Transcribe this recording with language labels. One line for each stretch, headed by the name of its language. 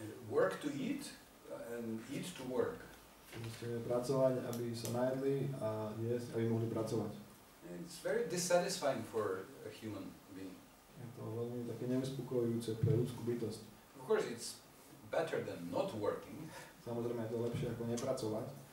English: Work to eat and eat to work.
Slovak: Musíte pracovať, aby sa najedli a jesť, aby mohli pracovať.
English: It's very dissatisfying for a human being.
Slovak: Je to veľmi také neuspokojujúce pre ľudskú bytosť.
English: Of course, it's better than not working.
Slovak: Samozrejme je to lepšie ako nepracovať.